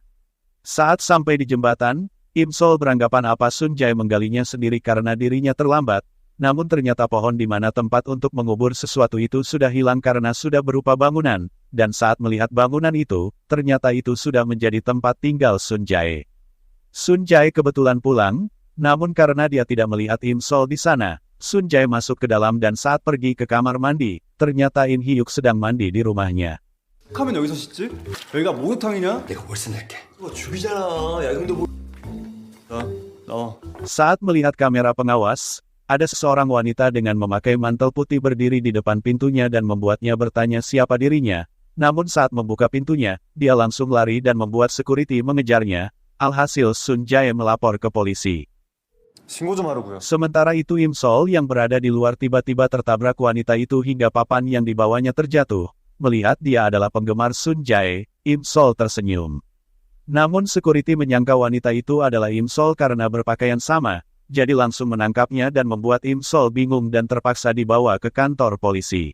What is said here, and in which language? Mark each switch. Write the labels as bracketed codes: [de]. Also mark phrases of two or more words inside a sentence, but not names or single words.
[id] Saat sampai di jembatan, Im Sol beranggapan apa Sun Jae menggalinya sendiri karena dirinya terlambat, namun ternyata pohon di mana tempat untuk mengubur sesuatu itu sudah hilang karena sudah berupa bangunan, dan saat melihat bangunan itu, ternyata itu sudah menjadi tempat tinggal Sun Jae. Sun Jae kebetulan pulang, namun karena dia tidak melihat Im Sol di sana, Sun Jae masuk ke dalam dan saat pergi ke kamar mandi, ternyata In Hyuk sedang mandi di rumahnya. [ko] 하면 여기서 씻지? 여기가 목욕탕이냐? 내가 월세 낼게. 그거 죽이잖아. 야근도 못. 나와. [id] Saat melihat kamera pengawas, ada seseorang wanita dengan memakai mantel putih berdiri di depan pintunya dan membuatnya bertanya siapa dirinya. Namun saat membuka pintunya, dia langsung lari dan membuat security mengejarnya. Alhasil Sun Jae melapor ke polisi. [ko] 신고 좀 하라고요. [id] Sementara itu Im Sol yang berada di luar tiba-tiba tertabrak wanita itu hingga papan yang dibawanya terjatuh. Melihat dia adalah penggemar Sun Jae, Im Sol tersenyum. Namun security menyangka wanita itu adalah Im Sol karena berpakaian sama, jadi langsung menangkapnya dan membuat Im Sol bingung dan terpaksa dibawa ke kantor polisi.